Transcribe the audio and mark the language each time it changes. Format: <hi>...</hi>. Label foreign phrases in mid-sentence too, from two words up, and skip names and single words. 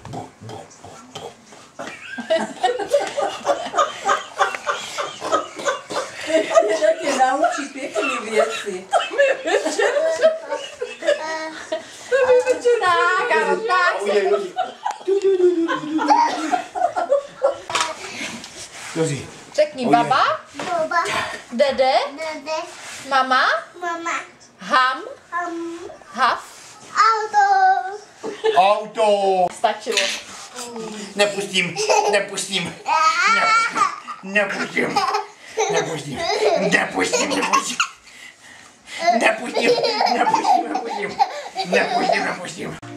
<cs>Je taky naučí pěkný věci. Tak, ano, tak. Udělej, Jozi. Řekni baba, dede, mama, ham, haf. Auto. Stačilo. Nepustím, nepustím, nepustím, nepustím, nepustím, nepustím, nepustím, nepustím, nepustím, nepustím, nepustím.</cs>